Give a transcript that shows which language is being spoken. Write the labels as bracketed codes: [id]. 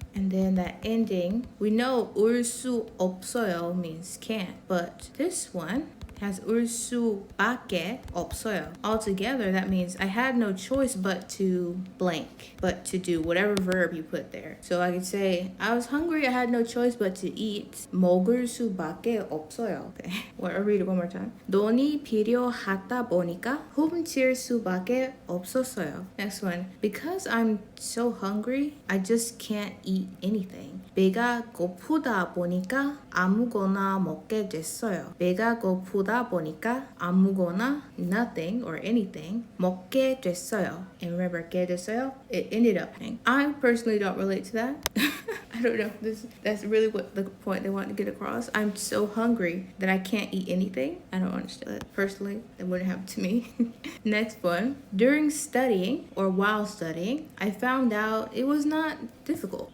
[en] And then that ending, we know [ko] 울 수 없어요 [en] means can't, but this one has [ko] 울 수밖에 없어요. [en] Altogether, that means I had no choice but to blank, but to do whatever verb you put there. So I could say, I was hungry, I had no choice but to eat. [ko] 먹을 수밖에 없어요. [en] Okay, well, I'll read it one more time. [ko] 돈이 필요하다 보니까 훔칠 수밖에 없었어요. [en] Next one, because I'm so hungry, I just can't eat anything. [ko] 배가 고프다 보니까 아무거나 먹게 됐어요. 배가 고프다 보니까 아무거나 [en] nothing or anything [ko] 먹게 됐어요. [en] And remember, [ko] 게 됐어요? [en] It ended up happening. I personally don't relate to that. I don't know. That's really what the point they want to get across. I'm so hungry that I can't eat anything. I don't understand it. Personally, that wouldn't happen to me. Next one. During studying or while studying, I found out it was not difficult.